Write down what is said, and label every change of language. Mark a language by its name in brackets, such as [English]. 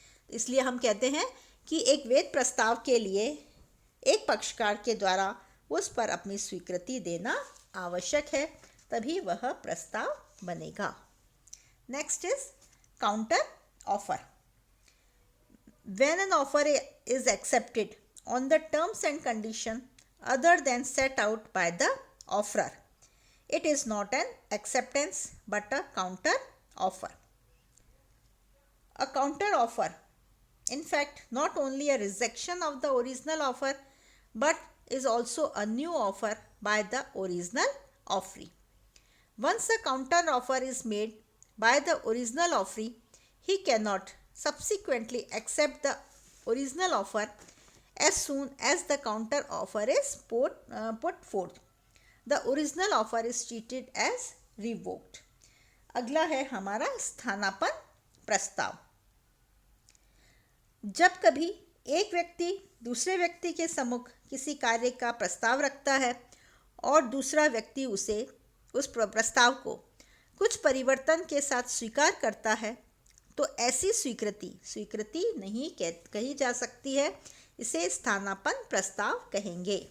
[Hindi] इसलिए हम कहते हैं कि एक वैध प्रस्ताव के लिए एक पक्षकार के द्वारा उस पर अपनी स्वीकृति देना आवश्यक है, तभी वह प्रस्ताव बनेगा। [English] Next is counter offer. when an offer is accepted on the terms and condition other than set out by the offerer, it is not an acceptance but a counter offer. A counter offer, in fact, not only a rejection of the original offer but is also a new offer by the original offeree. Once a counter offer is made by the original offeree, he cannot subsequently accept the original offer as soon as the counter offer is put forth. The original offer is treated as revoked. [Hindi] अगला है हमारा स्थानापन्न प्रस्ताव। जब कभी एक व्यक्ति दूसरे व्यक्ति के सम्मुख किसी कार्य का प्रस्ताव रखता है और दूसरा व्यक्ति उस प्रस्ताव को कुछ परिवर्तन के साथ स्वीकार करता है, तो ऐसी स्वीकृति नहीं कही जा सकती है, इसे स्थानापन्न प्रस्ताव कहेंगे।